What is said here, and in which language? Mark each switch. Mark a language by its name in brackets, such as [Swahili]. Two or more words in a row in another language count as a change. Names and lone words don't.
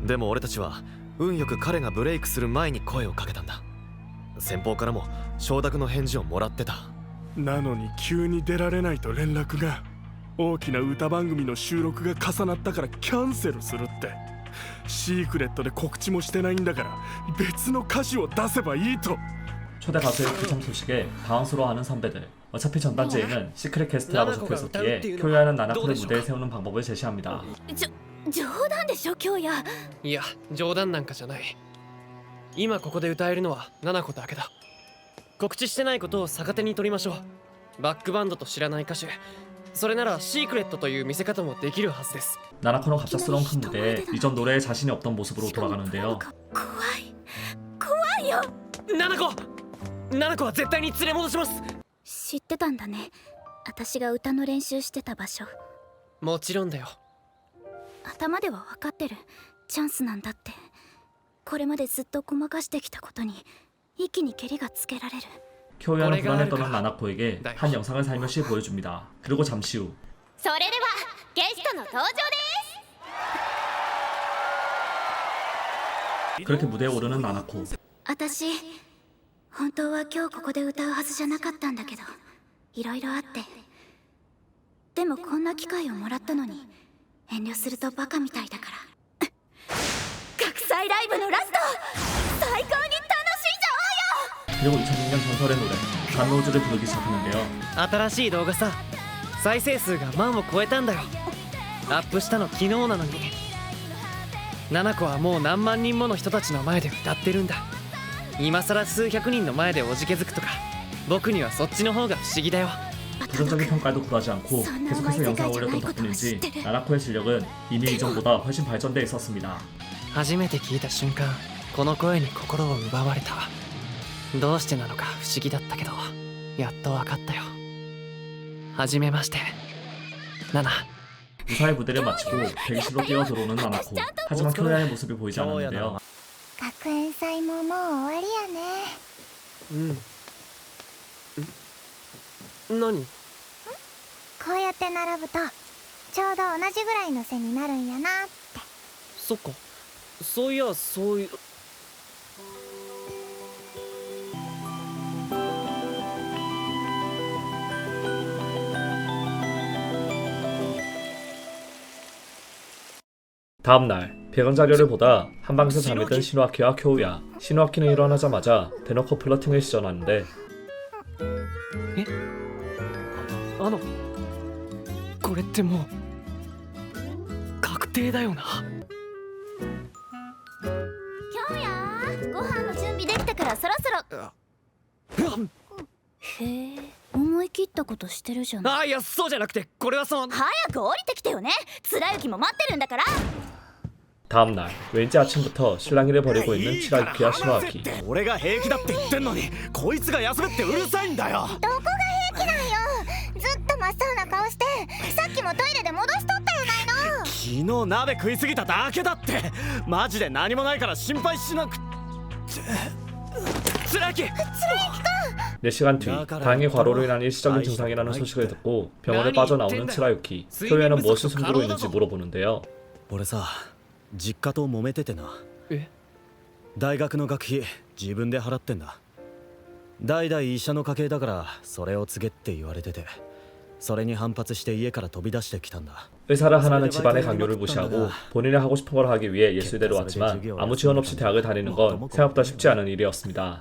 [Japanese] でも俺たちは運よく彼がブレイクする前に声をかけたんだ。先方からも承諾の返事をもらってた。なのに急に出られないと連絡が。大きな歌番組の収録が重なったからキャンセルするって。シークレットで告知もしてないんだから別の歌詞を出せばいいと。 [Korean] 초대 가수의 부상 소식에 당황스러워하는 선배들. 어차피 전단지에는 시크릿 게스트라고 적혀있었기에 효야는 나나코를 무대에 세우는 방법을 제시합니다. [Japanese] 冗談でしょ京也。いや、冗談なんかじゃない。今ここで歌えるのはナナコだけだ。告知してないことを逆手に取りましょう。バックバンドと知らない歌手、それならシークレットという見せ方もできるはずです。 [Korean] 나나코는 갑작스러운 큰 무대에 이전 노래에 자신이 없던 모습으로 돌아가는데요. [Japanese] 怖いよ。ナナコは絶対に連れ戻します。知ってたんだね。私が歌の練習してた場所。もちろんだよ。頭では分かってる。チャンスなんだって。これまでずっとごまかしてきたことに一気にケリがつけられる。 [Korean] 효야는 불안에 떠난 나나코에게 한 영상을 살며시 보여줍니다. 그리고 잠시 후 [Japanese] それではゲストの登場です [Korean] 그렇게 무대에 오르는 나나코. [Japanese] 私本当は今日ここで歌うはずじゃなかったんだけど、いろいろあって。でもこんな機会をもらったのに遠慮するとバカみたいだから。学祭ライブのラスト最高に楽しいじゃおうよ。 [Korean] 그리고 2006년 전설의 노래 간로우즈를 부르기 시작하는데요. [Japanese] 新しい動画さ、再生数が万を超えたんだよ。アップしたの昨日なのに。ナコはもう何万人もの人たちの前で歌ってるんだ。今さら数百人の前でおじけづくとか、僕にはそっちの方が不思議だよ。 [Korean] 부정적인 평가에도 굴하지 않고 계속해서 영상을 올렸던 덕분인지 나나코의 실력은 이미 이전보다 훨씬 발전돼 있었습니다. [Japanese] 初めて聞いた瞬間、この声に心を奪われた。どうしてなのか不思議だったけど、やっと分かったよ。はじめまして、ナナ。 [Korean] 무사히 무대를 마치고 대기실로 뛰어 들어오는 나나코. 하지만 쿄야의 모습이 보이지 않았는데요. [Japanese] 学園祭ももう終わりやね。何？こうやって並ぶとちょうど同じぐらいの背になるんやなって。そっか。そういや、そういう。 [Korean] 다음날 배경 자료를 보다 한방에서 잠이 든 시노아키와 쿄우야. 시노아키는 일어나자마자 대놓고 플러팅을 시전하는데 [Japanese] これってもう確定だよな。今日やご飯の準備できたからそろそろ。へえ、思い切ったことしてるじゃない。あ、いやそうじゃなくて、これはその。早く降りてきてよね。貫之も待ってるんだから。 [Korean] 다음날 왠지 아침부터 실랑이를 벌이고 있는 치라유키와 시노아키. [Japanese] 俺が平気だって言ってんのにこいつが休めってうるさいんだよ。どこが平気なんよ。ずっと真っ青な顔してさっきもトイレで戻しとったやないの。昨日鍋食いすぎただけだって。マジで何もないから心配しなく。貫之君。 [Korean] 4시간 뒤 다행히 과로로 인한 일시적인 증상이라는 소식을 듣고 병원을 빠져나오는 치라유키. 쿄야는 무엇을 숨기고 있는지 물어보는데요. [Japanese] 俺さ、実家と揉めててな。え？大学の学費自分で払ってんだ。代々医者の家系だからそれを告げって言われてて、それに反発して家から飛び出してきたんだ。 [Korean] 의사를 하나는 집안의 강요를 무시하고 본인이 하고 싶은 걸 하기 위해 예술대로 왔지만 아무 지원 없이 대학을 다니는 건 생각보다 쉽지 않은 일이었습니다.